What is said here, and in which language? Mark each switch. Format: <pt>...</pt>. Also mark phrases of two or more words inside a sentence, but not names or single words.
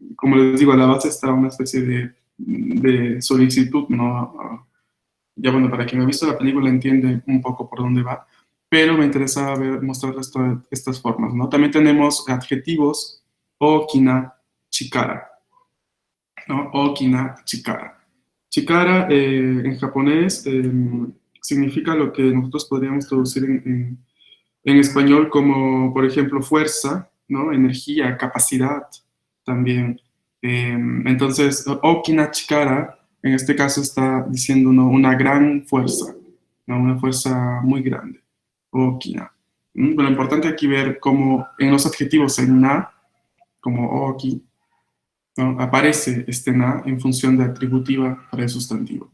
<es>como les digo, a la base está una especie de solicitud, ¿no? Ya bueno, para quien ha visto la película entiende un poco por dónde va, pero me interesa mostrar estas formas, ¿no? También tenemos adjetivos,</es> <ja>okina, chikara, ¿no? Okina, chikara.</ja> <es>Chikara en japonés significa lo que nosotros podríamos traducir en español como, por ejemplo, fuerza, ¿no? Energía, capacidad también. Entonces,</es> <ja>okina chikara,</ja> <es>en este caso está diciendo ¿no? una gran fuerza, ¿no? Una fuerza muy grande, okina. Pero lo importante aquí ver cómo en los adjetivos en na, como oki, ¿no? Aparece este na en función de atributiva para el sustantivo.</es>